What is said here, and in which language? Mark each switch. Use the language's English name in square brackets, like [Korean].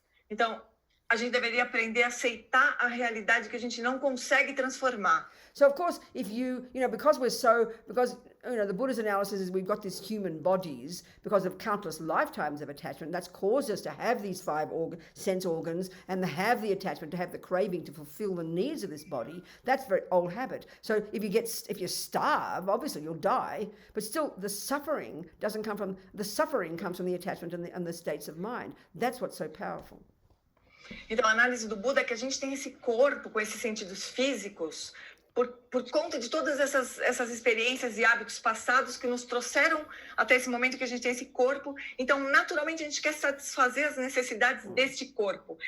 [Portuguese] Então, a gente deveria aprender a aceitar a realidade que a gente não consegue transformar. [English] So of course, because the Buddha's analysis is we've got these human bodies because of countless lifetimes of attachment. That's caused us to have these 5 sense organs and to have the attachment, to have the craving to fulfill the needs of this body. That's a very old habit. So if you starve, obviously you'll die. But still, the suffering comes from the attachment and the states of mind. That's what's so powerful. [Portuguese] Então, a análise do Buda é que a gente tem esse corpo com esses sentidos físicos por conta de todas essas experiências e hábitos passados que nos trouxeram até esse momento que a gente tem esse corpo. Então, naturalmente, a gente quer satisfazer as necessidades deste corpo.